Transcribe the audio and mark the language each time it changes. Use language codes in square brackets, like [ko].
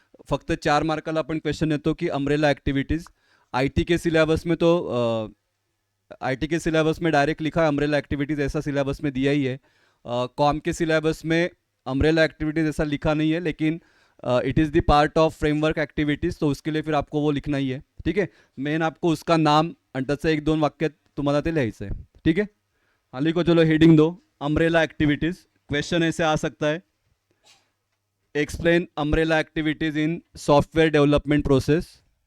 [mr] फक्त 4 मार्काला आपण क्वेश्चन येतो की umbrella activities. [hi] आईटी के सिलेबस में तो आईटी के सिलेबस में डायरेक्ट लिखा है अम्ब्रेला एक्टिविटीज़, ऐसा सिलेबस में दिया ही है। कॉम के सिलेबस में अम्ब्रेला एक्टिविटीज़ ऐसा लिखा नहीं है, लेकिन [en] it is the part of framework activities, [hi] तो उसके लिए फिर आपको वो लिखना ही है, ठीक है। मेन आपको उसका नाम [mr] आणि त्याचं 1-2 वाक्यात तुम्हाला ते लिहायचं [hi] है, ठीक है। हाँ लिखो, चलो हेडिंग दो, अम्ब्रेला एक्टिविटीज़। क्वेश्चन ऐसे आ सकता है, [en] Explain umbrella activities in software development process.